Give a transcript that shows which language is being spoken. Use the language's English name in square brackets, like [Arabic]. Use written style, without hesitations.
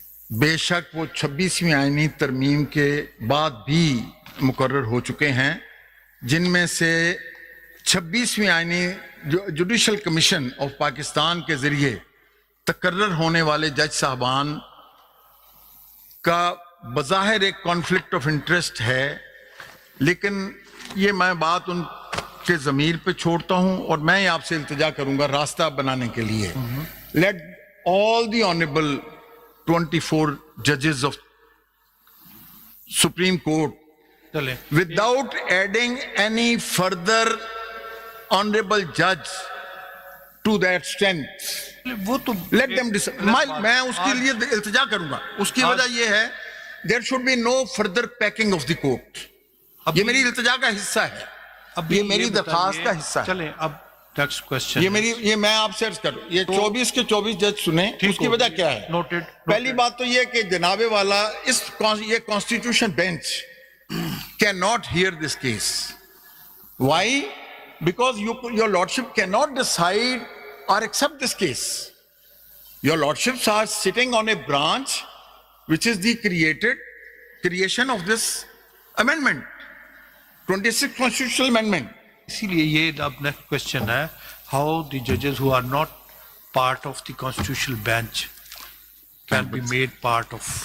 [Urdu] بے شک وہ 26ویں آئینی ترمیم کے بعد بھی مقرر ہو چکے ہیں, جن میں سے 26ویں آئینی جوڈیشل کمیشن آف پاکستان کے ذریعے تقرر ہونے والے جج صاحبان کا بظاہر ایک کانفلکٹ آف انٹرسٹ ہے, لیکن یہ میں بات ان کے ضمیر پہ چھوڑتا ہوں اور میں آپ سے التجا کروں گا راستہ بنانے کے لیے. [English] let all the honourable 24 judges of Supreme Court [Urdu] چلیں [English] without adding any further honorable judge to that strength. [Urdu] وہ تو [English] Let them decide. [Urdu] میں اس کے لیے التجا کروں گا. اس کی وجہ یہ ہے [English] there should be no further packing of the court. [Urdu] یہ میری التجا کا حصہ ہے, یہ میری درخواست کا حصہ ہے. چلیں اب نیکسٹ کوسچن. یہ میں آپ سے عرض کروں, یہ 24 کے 24 جج سنیں, اس کی وجہ کیا ہے؟ [English] Noted. [Urdu] پہلی بات تو یہ کہ جناب والا یہ [English] Constitution bench can not hear this case. Why? Because your lordship can not decide or accept this case. Your lordships are sitting on a branch which is the creation of this amendment, 26th constitutional amendment. [Urdu] اسی لیے یہ اب [English] Next question ہے, how the ججز who are not part of the constitutional bench can be made part of.